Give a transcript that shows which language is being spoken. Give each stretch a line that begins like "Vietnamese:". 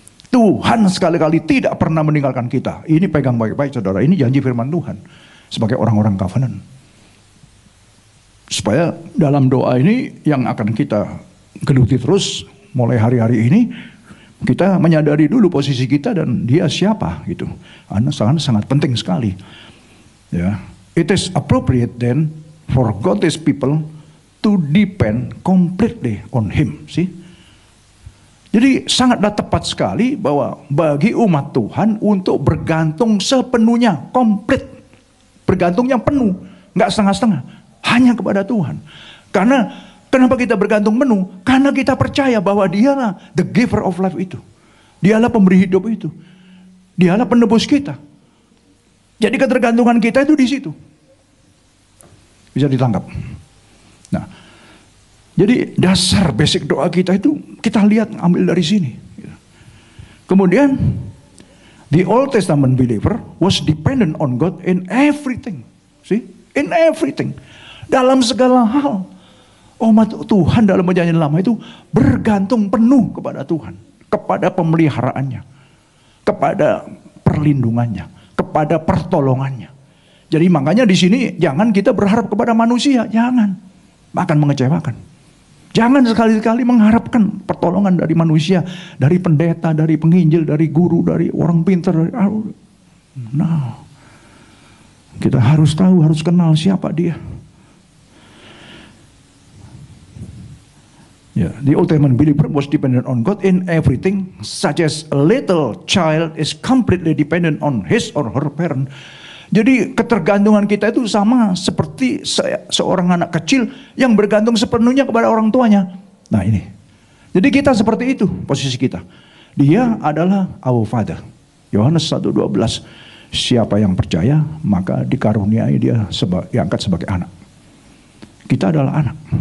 Indonesian: Tuhan sekali-kali tidak pernah meninggalkan kita. Ini pegang baik-baik, saudara. Ini janji firman Tuhan sebagai orang-orang covenant. Supaya dalam doa ini yang akan kita geluti terus mulai hari-hari ini, kita menyadari dulu posisi kita dan Dia siapa gitu. Sangat penting sekali.
English: Ya, it is appropriate then for God's people to depend completely on Him. See?
Indonesian: Jadi sangatlah tepat sekali bahwa bagi umat Tuhan untuk bergantung sepenuhnya, komplit, bergantungnya penuh, nggak setengah-setengah, hanya kepada Tuhan. Karena kenapa kita bergantung penuh? Karena kita percaya bahwa Dialah
English: the giver of life
Indonesian: itu, Dialah pemberi hidup itu, Dialah penebus kita. Jadi ketergantungan kita itu di situ. Bisa ditangkap. Nah, jadi dasar basic doa kita itu kita lihat ambil dari sini. Kemudian
English: The Old Testament believer was dependent on God in everything. See? In everything.
Indonesian: Dalam segala hal. Umat Tuhan dalam perjanjian lama itu bergantung penuh kepada Tuhan. Kepada pemeliharaannya. Kepada perlindungannya. Kepada pertolongannya. Jadi makanya di sini jangan kita berharap kepada manusia. Jangan. Akan mengecewakan. Jangan sekali-kali mengharapkan pertolongan dari manusia, dari pendeta, dari penginjil, dari guru, dari orang pintar. Nah, kita harus tahu, harus kenal siapa dia.
English: Yeah, the Old Testament believer was dependent on God in everything, such as a little child is completely dependent on his or her parent.
Indonesian: Jadi ketergantungan kita itu sama seperti seorang anak kecil yang bergantung sepenuhnya kepada orang tuanya. Nah ini. Jadi kita seperti itu posisi kita. Dia adalah
English: our father.
Indonesian: Yohanes 1:12. Siapa yang percaya maka dikaruniai dia diangkat sebagai anak. Kita adalah anak.